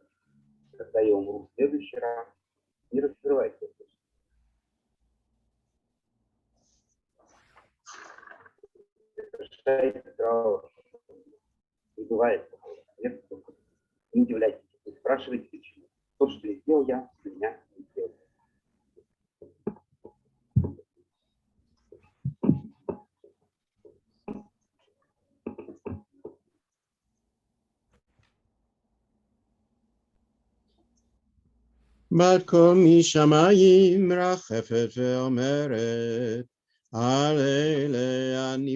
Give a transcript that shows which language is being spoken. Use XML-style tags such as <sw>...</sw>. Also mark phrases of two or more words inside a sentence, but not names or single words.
<ru>Когда я умру в следующий раз, не раскрывайте это. Прекращайте траур. Не бывает такого. Нет, не удивляйтесь, не спрашивайте причину. То, что не сделал я, для меня не сделал.</ru> <he>בת קול משמיים מרחפת ואומרת, על אלה אני</he>